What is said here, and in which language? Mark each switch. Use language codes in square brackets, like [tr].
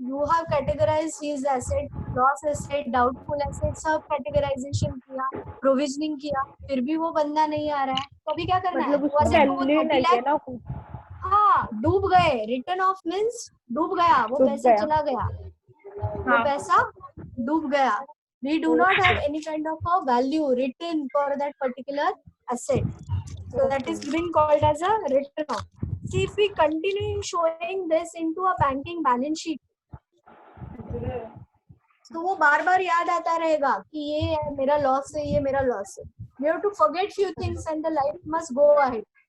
[en] you have categorised his asset, [hi] loss asset, doubtful asset, सब categorisation किया, provisioning किया, फिर भी वो बंदा नहीं आ रहा है, तो अभी क्या करना है? वो एसेट को 30 लाख हाँ डूब गए. [en] return of means [hi] डूब गया, वो पैसा चला गया, वो पैसा डूब गया. [en] We do not have any kind of a value written for that particular asset, so that is being called as a written off. See, if we continue showing this into a banking balance sheet, [hi] तो वो बार बार याद आता रहेगा कि ये मेरा loss है, [en] ये मेरा लॉस है. We have to forget few things and the life must go ahead.